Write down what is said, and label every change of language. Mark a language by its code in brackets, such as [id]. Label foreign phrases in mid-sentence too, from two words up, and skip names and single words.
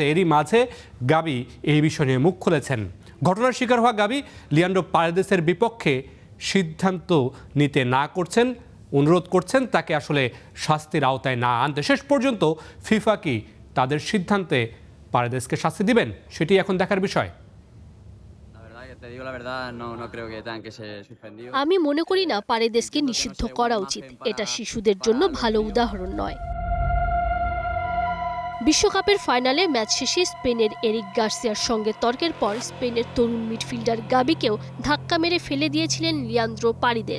[bn] এরই মাঝে গাভি এই বিষয় নিয়ে মুখ খুলেছেন। ঘটনার শিকার হওয়া গাভি লিয়ান্ড্রো পারেদেসের বিপক্ষে সিদ্ধান্ত নিতে না করছেন, অনুরোধ করছেন তাকে আসলে শাস্তির আওতায় না আনতে। শেষ পর্যন্ত ফিফা কি তাদের সিদ্ধান্তে পারেদেসকে শাস্তি দিবেন, সেটি এখন দেখার বিষয়। [es] Te digo la verdad, no creo que tengan que ser suspendidos. [bn] আমি মনে করি না পারেদেসকে নিষিদ্ধ করা উচিত। এটা শিশুদের জন্য ভালো উদাহরণ নয়। বিশ্বকাপের ফাইনালে ম্যাচ শেষে স্পেনের এরিক গার্সিয়ার সঙ্গে তর্কের পর স্পেনের তরুণ মিডফিল্ডার গাবিকেও ধাক্কা মেরে ফেলে দিয়েছিলেন লিয়ান্দ্রো পারিদেস।